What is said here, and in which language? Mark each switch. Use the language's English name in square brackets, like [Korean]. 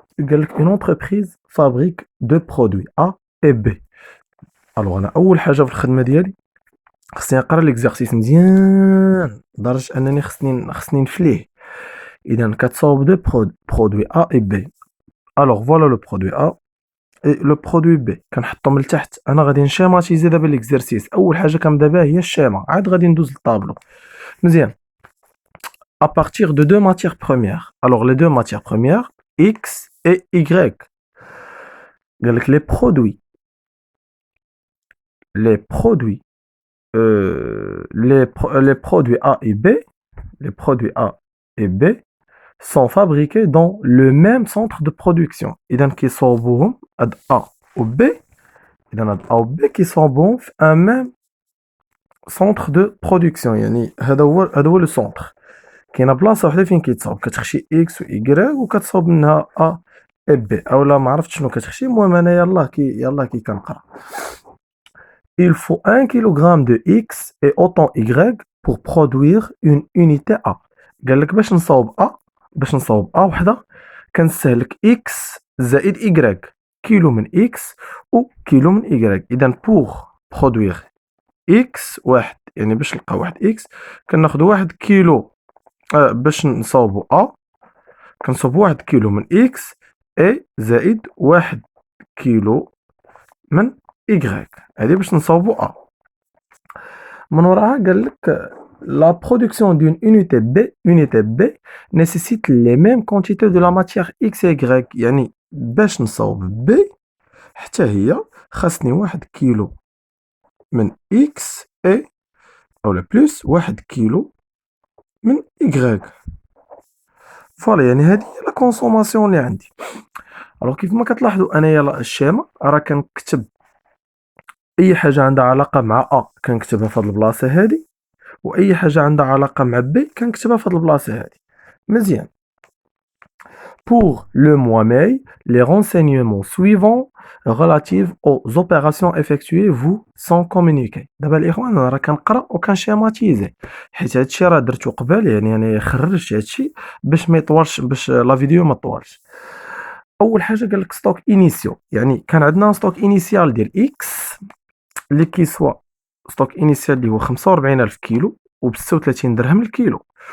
[Arabic] قالك اون انتربريز فابريك دو برودوي ا اي بي. الوغ انا اول حاجة في الخدمة ديالي خصني نقرا ليكزارسيس مزيان لدرجة انني خصني نفليه. إذا كتصاوب دو برودوي A et B. [French] Alors voilà le produit A et le produit B. [Arabic] كنحطهم لتحت. أنا غادي نشيماتيزي دابا ليكزارسيس. أول حاجة كنبدا بها هي الشيما، عاد غادي ندوز للطابلو. مزيان. [French] À partir de deux matières premières. Alors les deux matières premières X et Y. [Arabic] قالك [French] les produits A et B, les produits A et B sont fabriqués dans le même centre de production. [Arabic] إذا كيصاوبوهم هاد A و B. إذا هاد A و B كيصاوبوهم في [French] un même centre de production. [Arabic] يعني هذا هو لو سونتر. كاينه بلاصه وحده فين كيتصاوب، كتخشي X و Y وكتصاوب منها A et B. اولا ما عرفتش شنو كتخشي. المهم انا يلاه كي كنقرا. [French] Il faut 1 kg de X et autant Y pour produire une unité A. [Arabic] قال لك باش نصاوب A وحده كنستهلك X زائد Y. كيلو من X و كيلو من Y. إذا pour produire X واحد، يعني باش نلقى واحد X كناخدو واحد كيلو. باش نصاوبو A كنصاوبو واحد كيلو من X et زائد واحد كيلو من Y. هادي باش نصاوبو A. من وراها قال لك [French] la production d'une unité B nécessite les mêmes quantités de la matière X et Y. [Arabic] يعني باش نصاوب B حتى هي خاصني واحد كيلو من X et اولا بلس واحد كيلو من Y. فوالا، يعني هادي هي لا كونسوماسيون اللي عندي. الوغ كيف ما كتلاحظوا انايا الشيما راه كنكتب اي حاجه عندها علاقه مع A كنكتبها في هاد البلاصه هادي، واي حاجه عندها علاقه مع B كنكتبها في هاد البلاصه هادي. مزيان. [French] Pour le mois mai, les renseignements suivants relatifs aux opérations effectuées vous sont communiqués. [Arabic] دابا الاخوان انا راه كنقرا وكنشيماتيزي حيت هادشي راه درتو قبل، يعني انا خرجت هادشي باش ما يطولش، باش لا فيديو ما تطولش. اول حاجه قال لك ستوك انيسيو، يعني كان عندنا ستوك انيسيال ديال اكس اللي كيسوا ستوك انيسيال اللي هو 45000 كيلو و ب 36 درهم الكيلو.